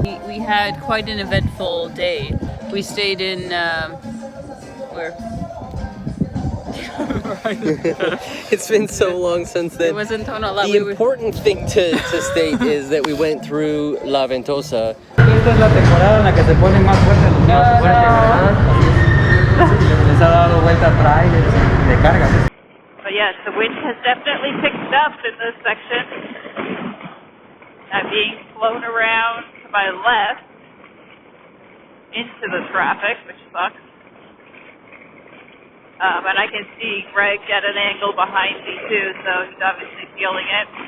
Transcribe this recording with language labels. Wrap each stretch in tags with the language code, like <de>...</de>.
<en>We had quite an eventful day. We stayed in, where? It's been so long since then. It wasn't Tonalá. The important thing to state is that we went through La Ventosa.</en> <es>Esta es la temporada en la que se ponen más fuertes los más fuertes, ¿verdad? Les ha dado vuelta trailers de carga.</es> <en>But yes, the wind has definitely picked up in this section. I'm being flown around to my left into the traffic, which sucks. And I can see Greg at an angle behind me too, so he's obviously feeling it.</en>